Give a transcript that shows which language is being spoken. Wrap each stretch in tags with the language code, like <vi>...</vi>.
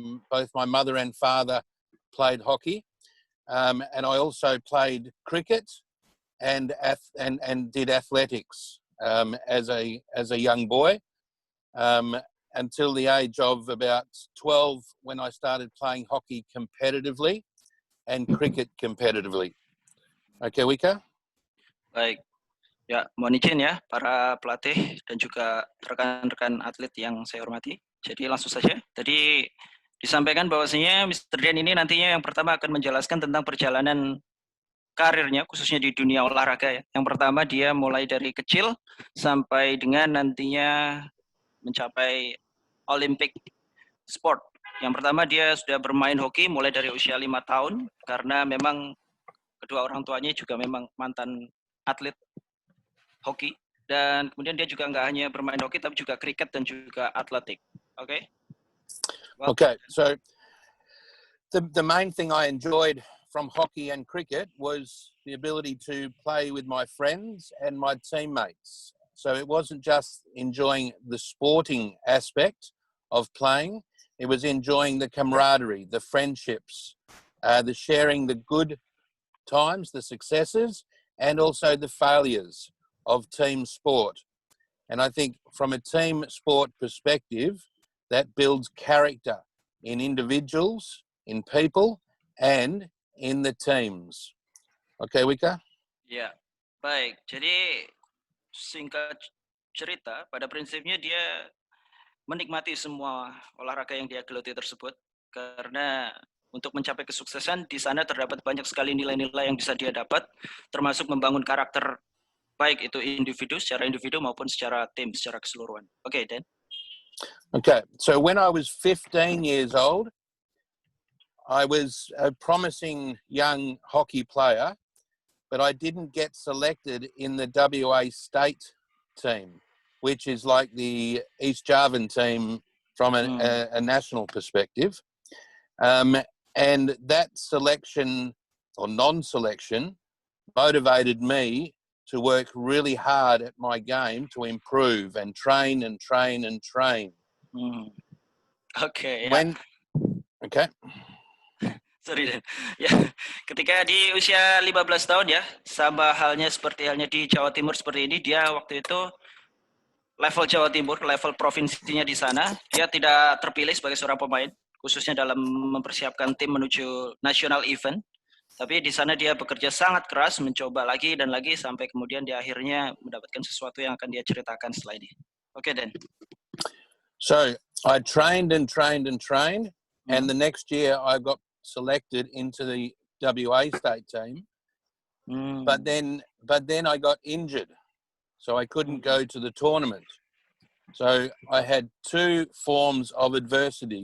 <en>Both my mother and father played hockey, and I also played cricket and did athletics as a young boy. Until the age of about 12 when I started playing hockey competitively and cricket competitively. Okay, Wika?</en> <id>Baik. Ya, mohon izin ya para pelatih dan juga rekan-rekan atlet yang saya hormati. Jadi langsung saja. Tadi disampaikan bahwasanya Mr. Dan ini nantinya yang pertama akan menjelaskan tentang perjalanan karirnya khususnya di dunia olahraga ya. Yang pertama dia mulai dari kecil sampai dengan nantinya mencapai Olympic sport. Yang pertama dia sudah bermain hoki mulai dari usia 5 tahun karena memang kedua orang tuanya juga memang mantan atlet hoki, dan kemudian dia juga nggak hanya bermain hoki tapi juga kriket dan juga atletik.</id> <en>Okay? Well, okay, so the main thing I enjoyed from hockey and cricket was the ability to play with my friends and my teammates. So it wasn't just enjoying the sporting aspect of playing, it was enjoying the camaraderie, the friendships, the sharing the good times, the successes, and also the failures of team sport. And I think from a team sport perspective, that builds character in individuals, in people, and in the teams. Okay, Wika?</en> <id>Ya, baik. Jadi singkat cerita, pada prinsipnya dia menikmati semua olahraga yang dia geluti tersebut karena untuk mencapai kesuksesan di sana terdapat banyak sekali nilai-nilai yang bisa dia dapat, termasuk membangun karakter baik itu individu secara individu maupun secara tim secara keseluruhan. Oke, Dan.</id> <en>Okay, so when I was 15 years old, I was a promising young hockey player, but I didn't get selected in the WA state team, which is like the East Javan team from a national perspective. And that selection or non-selection motivated me to work really hard at my game to improve and train and train and train.</en> <id>Oke,</id> <en>When, okay. Sorry, Dan.</en> <id>Ya, ketika di usia 15 tahun ya, sama halnya seperti halnya di Jawa Timur seperti ini, dia waktu itu level Jawa Timur, level provinsinya di sana, dia tidak terpilih sebagai seorang pemain, khususnya dalam mempersiapkan tim menuju national event. Tapi di sana dia bekerja sangat keras, mencoba lagi dan lagi sampai kemudian dia akhirnya mendapatkan sesuatu yang akan dia ceritakan setelah ini. Oke, Dan.</id> <en>So I trained and trained and trained, and the next year I got selected into the WA state team. But then I got injured, so I couldn't go to the tournament. So I had two forms of adversity.</en>